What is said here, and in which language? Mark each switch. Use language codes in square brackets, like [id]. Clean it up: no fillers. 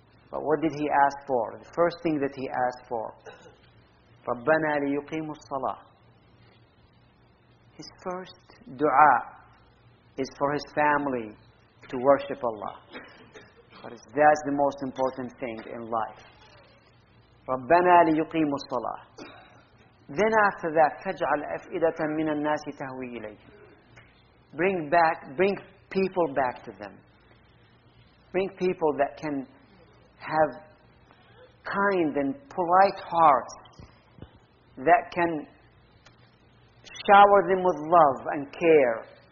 [en] But what did he ask for? The first thing that he asked for, [ar] رَبَّنَا لِيُقِيمُ الصَّلَاةِ. [en] His first dua is for his family to worship Allah. But that's the most important thing in life. [ar] رَبَّنَا لِيُقِيمُ الصَّلَاةِ. [en] Then after that, [ar] فَجْعَلْ أَفْئِدَةً مِنَ النَّاسِ تَهْوِي إِلَيْهِ. [en] Bring people back to them. Bring people that can have kind and polite hearts, that can shower them with love and care.